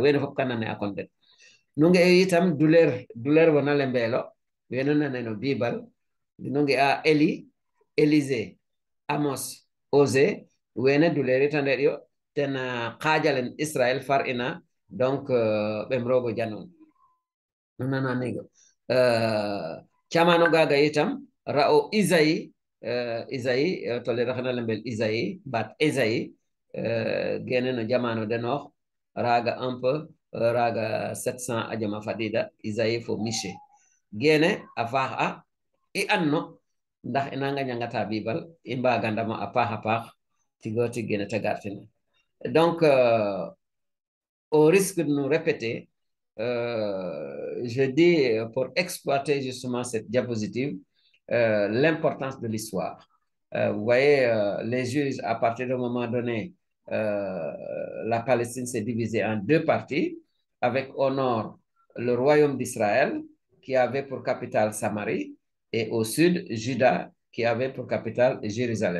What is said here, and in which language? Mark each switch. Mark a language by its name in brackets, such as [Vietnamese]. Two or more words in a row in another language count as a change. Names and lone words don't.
[Serer] Wene fop kanane akonten. Nunge itam duler wana lembelo, wene naneno Bibal, nunge a Eli, Elise, Amos, Ose, wene duleri tande yo ten kajalen Israel far ina donc bemrogo janon nana nego chamano gaga itam rao Isaïe Isaïe to le rakhna lembel Isaïe bat Isaïe gene no jamano denor raga [French] un peu [Serer] raga 700 ajama fadida Isaïe fo miché gene afaha i anno ndax inanga nyangata bibal imba gandama apaha tigoti gene tagartina. [French] Donc, au risque de nous répéter, je dis pour exploiter justement cette diapositive, l'importance de l'histoire. Vous voyez, les juges, à partir d'un moment donné, la Palestine s'est divisée en deux parties, avec au nord le royaume d'Israël, qui avait pour capitale Samarie, et au sud, Juda, qui avait pour capitale Jérusalem.